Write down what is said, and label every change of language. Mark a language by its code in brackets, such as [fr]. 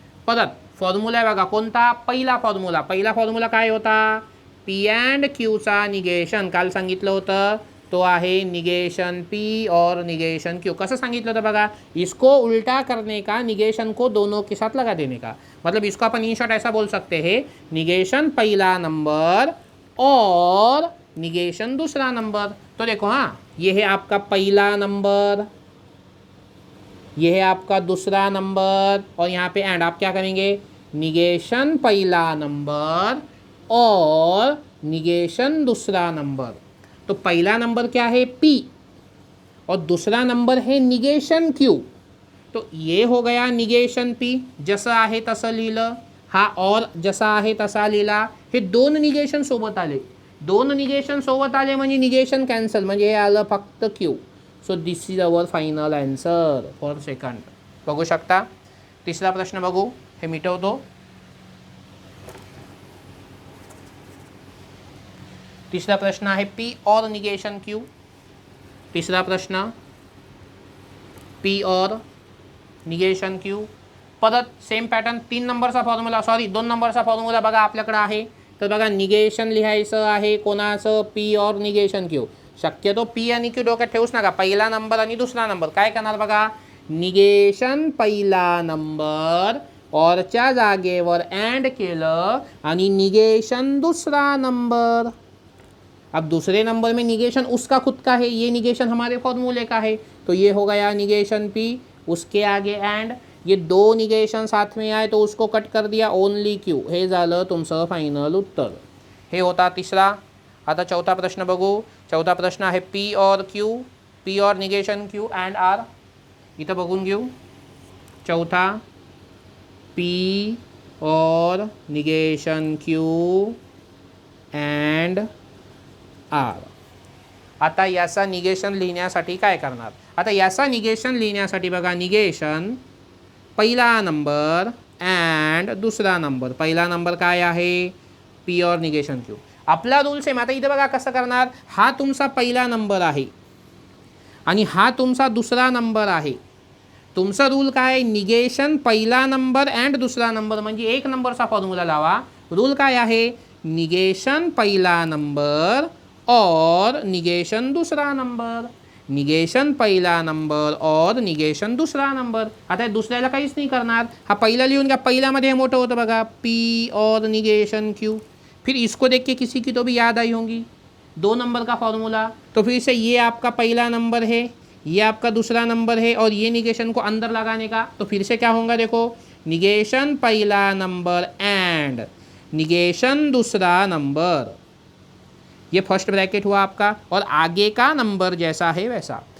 [mr] परत फॉर्म्युला आहे बघा कोणता, पहिला फॉर्म्युला काय होता, पी अँड क्यूचा निगेशन काल सांगितलं होतं, तो आहे निगेशन पी और निगेशन क्यू. कसं सांगितलं होतं बघा, [hi] इसको उल्टा करने का, निगेशन को दोनों के साथ लगा देने का. मतलब इसको अपन इन शॉर्ट ऐसा बोल सकते हैं, निगेशन पहला नंबर और निगेशन दूसरा नंबर. तो देखो हाँ, ये है आपका पहला नंबर, ये है आपका दूसरा नंबर, और यहाँ पे एंड आप क्या करेंगे, निगेशन पहला नंबर और निगेशन दूसरा नंबर. तो पहला नंबर क्या है P और दूसरा नंबर है निगेशन Q. तो ये हो गया [mr] निगेशन P, जसं आहे तसं लिहिलं, हा और जसा आहे तसा लिहिला. हे दोन निगेशन सोबत आले, म्हणजे निगेशन कॅन्सल, म्हणजे हे आलं फक्त Q. [en] So this is our final answer for second. [mr] बघू शकता. तिसरा प्रश्न बघू, हे मिटवतो. तिसरा प्रश्न आहे पी और निगेशन क्यू. तिसरा प्रश्न पी और निगेशन क्यू. परत सेम पॅटर्न, 2 नंबरचा फॉर्म्युला बघा आपल्याकडे आहे. तर बघा निगेशन लिहायचं आहे कोणाचं, पी और निगेशन क्यू. शक्यतो पी आणि क्यू डोक्यात ठेवूच नका, पहिला नंबर आणि दुसरा नंबर. काय करणार बघा, निगेशन पहिला नंबर औरच्या जागेवर अँड केलं आणि निगेशन दूसरा नंबर. [hi] अब दूसरे नंबर में निगेशन उसका खुद का है, ये निगेशन हमारे फॉर्मूले का है, तो ये हो गया निगेशन पी, उसके आगे एंड. ये दो निगेशन साथ में आए तो उसको कट कर दिया, ओनली क्यू. [mr] हे झालं तुमचं फायनल उत्तर. हे होता तिसरा. आता चौथा प्रश्न बघू. चौथा प्रश्न आहे पी और क्यू, पी और निगेशन क्यू अँड आर. इथं बघून घेऊ. चौथा पी और निगेशन क्यू अँड आर. आता याचा निगेशन लिहिण्यासाठी काय करणार, आता याचा निगेशन लिहिण्यासाठी बघा, निगेशन पहिला नंबर अँड दुसरा नंबर. पहिला नंबर काय आहे, पी और निगेशन क्यू. आपला रूल सेम. आता इथे बघा कसं करणार, हा तुमचा पहिला नंबर आहे आणि हा तुमचा दुसरा नंबर आहे. तुमचा रूल काय, निगेशन पहिला नंबर अँड दुसरा नंबर, म्हणजे 1 नंबरचा फॉर्म्युला लावा. रूल काय आहे, निगेशन पहिला नंबर और निगेशन दूसरा नंबर, निगेशन पहिला नंबर और निगेशन दुसरा नंबर. आता दुसऱ्याला काहीच नाही करणार, हा पहिला लिहून घ्या. पहिल्यामध्ये हे मोठं होतं बघा, पी और निगेशन क्यू. [hi] फिर इसको देख के किसी की तो भी याद आई होंगी 2 नंबर का फॉर्मूला. तो फिर से ये आपका पहला नंबर है, ये आपका दूसरा नंबर है और ये निगेशन को अंदर लगाने का. तो फिर से क्या होगा देखो, निगेशन पहला नंबर एंड निगेशन दूसरा नंबर, ये फर्स्ट ब्रैकेट हुआ आपका और आगे का नंबर जैसा है वैसा.